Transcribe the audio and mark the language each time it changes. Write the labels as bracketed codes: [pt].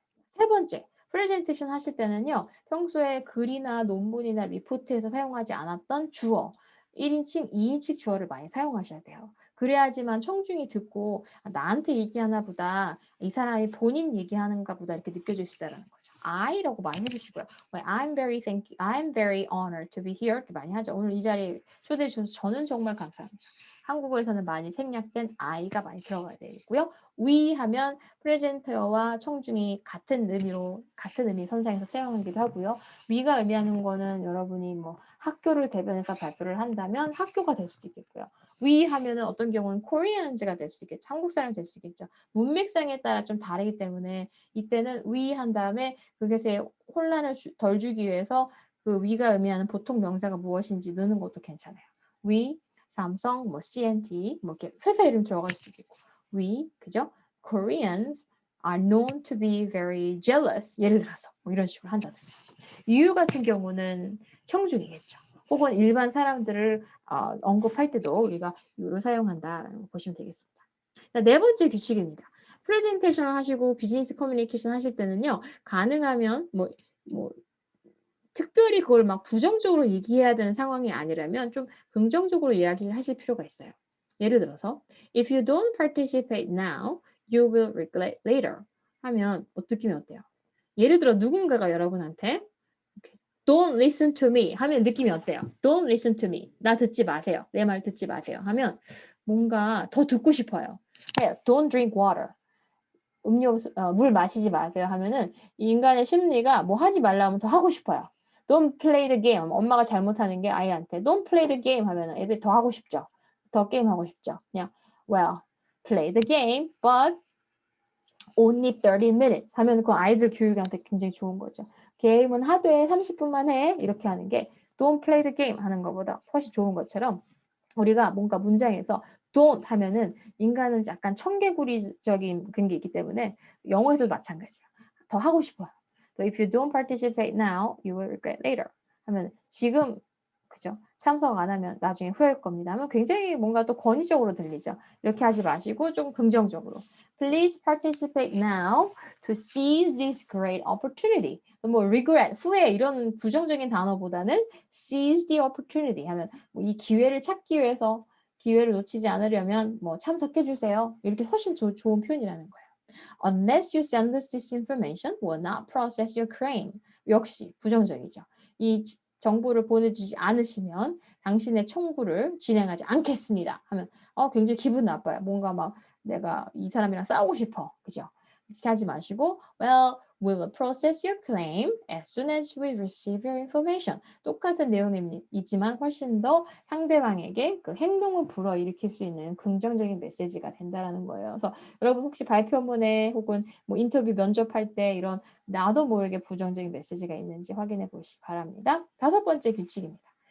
[ko] 세 번째, 프레젠테이션 하실 때는요. 평소에 글이나 논문이나 리포트에서 사용하지 않았던 주어, 1인칭, 2인칭 주어를 많이 사용하셔야 돼요. 그래야지만 청중이 듣고 나한테 얘기하나 보다, 이 사람이 본인 얘기하는가 보다 이렇게 느껴질 수 있다는 거죠. I라고 많이 해주시고요. [en] I'm very honored to be here [ko] 이렇게 많이 하죠. 오늘 이 자리에 초대해 주셔서 저는 정말 감사합니다. 한국어에서는 많이 생략된 I가 많이 들어가야 되고요. We 하면 프레젠터와 청중이 같은 의미 선상에서 사용하기도 하고요. we가 의미하는 거는 여러분이 뭐 학교를 대변해서 발표를 한다면 학교가 될 수도 있겠고요. we 하면은 어떤 경우는 Koreans가 될 수 있겠죠. 한국 사람이 될 수 있겠죠. 문맥상에 따라 좀 다르기 때문에 이때는 we 한 다음에 그것에 혼란을 덜 주기 위해서 그 we가 의미하는 보통 명사가 무엇인지 넣는 것도 괜찮아요. we, 삼성, 뭐 CNT, 뭐 이렇게 회사 이름 들어갈 수도 있겠고 we, 그죠? [en] Koreans are known to be very jealous. [ko] 예를 들어서 뭐 이런 식으로 한다든지. you 같은 경우는 청중이겠죠. 혹은 일반 사람들을 언급할 때도 우리가 you를 사용한다라는 거 보시면 되겠습니다. 자, 네 번째 규칙입니다. 프레젠테이션을 하시고 비즈니스 커뮤니케이션 하실 때는요. 가능하면 뭐 특별히 그걸 막 부정적으로 얘기해야 되는 상황이 아니라면 좀 긍정적으로 이야기를 하실 필요가 있어요. 예를 들어서 [en] If you don't participate now, you will regret later [ko] 하면 느낌이 어때요? 예를 들어 누군가가 여러분한테 [en] Don't listen to me [ko] 하면 느낌이 어때요? [en] Don't listen to me. [ko] 나 듣지 마세요. 내 말 듣지 마세요. 하면 뭔가 더 듣고 싶어요. [en] Don't drink water. [ko] 물 마시지 마세요 하면은 이 인간의 심리가 뭐 하지 말라면 더 하고 싶어요. [en] Don't play the game. [ko] 엄마가 잘못하는 게 아이한테 [en] Don't play the game [ko] 하면은 애들이 더 하고 싶죠. 더 게임 하고 싶죠. 그냥 [en] well, play the game, but only 30 minutes [ko] 하면 그 아이들 교육한테 굉장히 좋은 거죠. 게임은 하루에 30분만 해. 이렇게 하는 게 [en] Don't play the game [ko] 하는 것보다 훨씬 좋은 것처럼 우리가 뭔가 문장에서 don't 하면은 인간은 약간 청개구리적인 그런 게 있기 때문에 영어에도 마찬가지야. 더 하고 싶어요. [en] So if you don't participate now, you will regret later. [ko] 하면 지금 그죠? 참석 안 하면 나중에 후회할 겁니다. 하면 굉장히 뭔가 또 권위적으로 들리죠. 이렇게 하지 마시고 좀 긍정적으로. [en] Please participate now to seize this great opportunity. [ko] 뭐 regret, 후회 이런 부정적인 단어보다는 [en] seize the opportunity [ko] 하면 이 기회를 찾기 위해서 기회를 놓치지 않으려면 뭐 참석해 주세요. 이렇게 훨씬 좋은 표현이라는 거예요. [en] Unless you send us this information, will not process your claim. [ko] 역시 부정적이죠. 이 정보를 보내주지 않으시면 당신의 청구를 진행하지 않겠습니다. 하면 굉장히 기분 나빠요. 뭔가 막 내가 이 사람이랑 싸우고 싶어. 그죠? 이렇게 하지 마시고 [en] well, we will process your claim as soon as we receive your information. [ko] 똑같은 내용이지만 훨씬 더 상대방에게 그 행동을 불어일으킬 수 있는 긍정적인 메시지가 된다라는 거예요. 그래서 여러분 혹시 발표문에 혹은 뭐 인터뷰 면접할 때 이런 나도 모르게 부정적인 메시지가 있는지 확인해 보시기 바랍니다. 다섯 번째 규칙입니다.